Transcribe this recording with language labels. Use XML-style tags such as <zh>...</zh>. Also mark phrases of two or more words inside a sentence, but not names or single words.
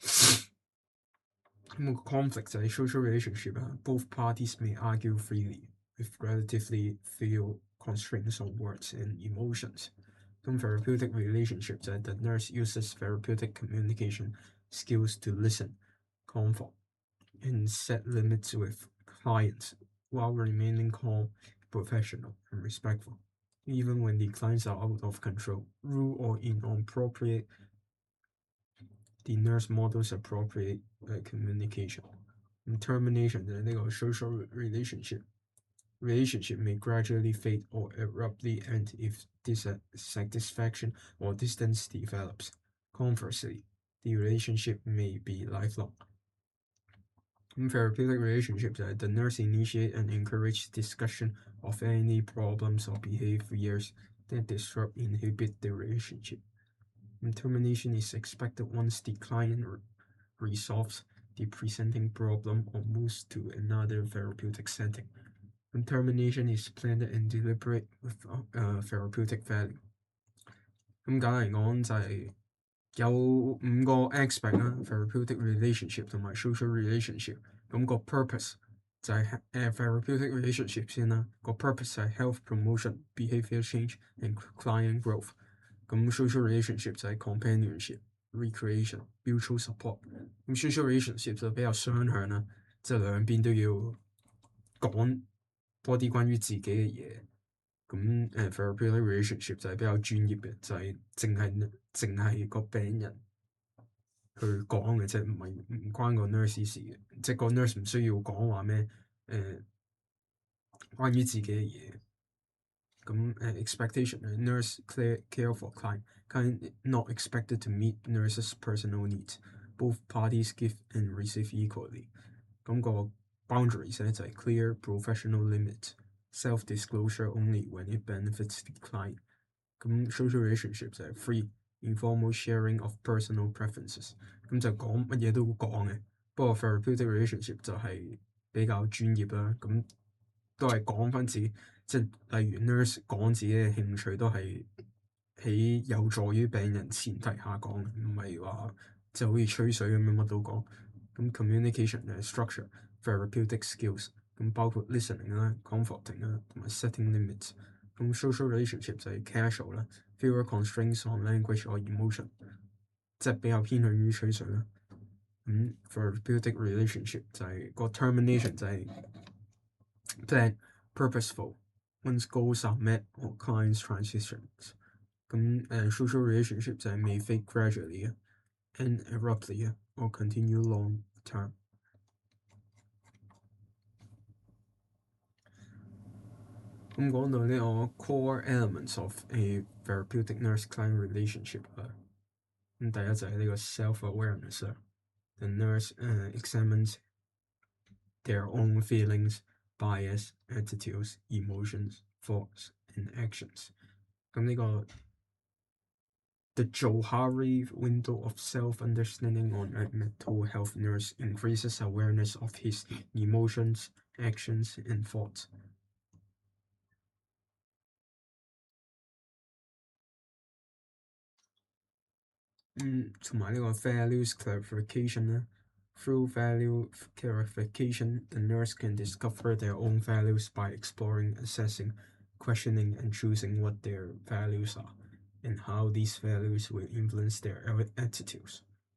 <en>Conflict</en> <yue>就係</yue> <en>social relationship 啊 both parties may argue freely with relatively few constraints on words and emotions。therapeutic relationship</en> <yue>就係</yue> <en>the nurse uses therapeutic communication skills to listen, comfort, and set limits with clients while remaining calm, professional, and respectful. Even when the clients are out of control, rude or inappropriate, the nurse models appropriate communication. Termination</en> <yue>就係呢個</yue> <en>social relationship may gradually fade or abruptly end if dissatisfaction or distance develops. Conversely, the relationship may be lifelong. Therapeutic relationship</en> <yue>就係</yue> <en>the nurse initiate and encourage discussion of any problems or behaviors that disrupt inhibit the relationship. Termination is expected once the client resolves the presenting problem or moves to another therapeutic setting. Termination is planned and deliberate with therapeutic value。</en> <yue>簡單嚟講就係有5個 aspect 啦 ，</yue> <en>therapeutic relationship</en> <yue>同埋</yue> <en>social relationship。咁個 purpose</en> <yue>就係</yue> <en>therapeutic relationship</en> <yue>先啦，個</yue> <en>purpose</en> <yue>就係</yue> <en>health promotion、behavior change and client growth。咁 social relationship</en> <yue>就係</yue> <en>companionship、recreation、mutual support。</en> <yue>咁 social relationship 就比較雙向啦，即係兩邊都要講多啲關於自己嘅嘢。咁 therapeutic relationship 就係比較專業嘅，就係淨係個病人去講嘅啫，唔關個 nurse 事嘅，即係個 nurse 唔需要講話咩關於自己嘅嘢。</yue> <en>咁 expectation nurse care for client not expected to meet nurse's personal needs. Both parties give and receive equally. 咁個 boundaries</en> <yue>咧就係</yue> <en>clear professional limits, self-disclosure only when it benefits the client。咁 social relationship</en> <yue>就係</yue> <en>free informal sharing of personal preferences。</en> <yue>咁就講乜嘢都會講嘅，不過</yue> <en>therapeutic relationship</en> <yue>就係比較專業啦。咁都係講翻自己，即係例如 nurse 講自己嘅興趣都係喺有助於病人前提下講，唔係話就好似吹水咁樣乜都講。</yue> <en>咁 communication structure therapeutic skills 咁包括 listening 啦、comforting 啦同埋 setting limits。咁 social relationship</en> <yue>就係</yue> <en>casual 啦 fewer constraints on language or emotion，</en> <yue>即係比較偏向於吹水啦。</yue> <en>咁 therapeutic relationship</en> <yue>就係個</yue> <en>termination</en> <yue>就係</yue> <en>planned purposeful once goals are met or clients transitions。咁social relationship</en> <yue>就係</yue> <en>may fade gradually end abruptly or continue long term。</en> <yue>咁講到呢個</yue> <en>core elements of a therapeutic nurse-client relationship</en> <yue>啦，咁第一就係呢個</yue> <en>self-awareness 啦。The nurse examines their own feelings, bias, attitudes, emotions, thoughts, and actions。</en> <yue>咁呢個</yue> <en>The Johari window of self-understanding on a mental health nurse increases awareness of his emotions, actions, and thoughts。</en> <yue>同埋呢個</yue> <en>values clarification 咧。Through value clarification, the nurse can discover their own values by exploring, assessing, questioning, and choosing what their values are, and how these values will influence their attitudes.</en>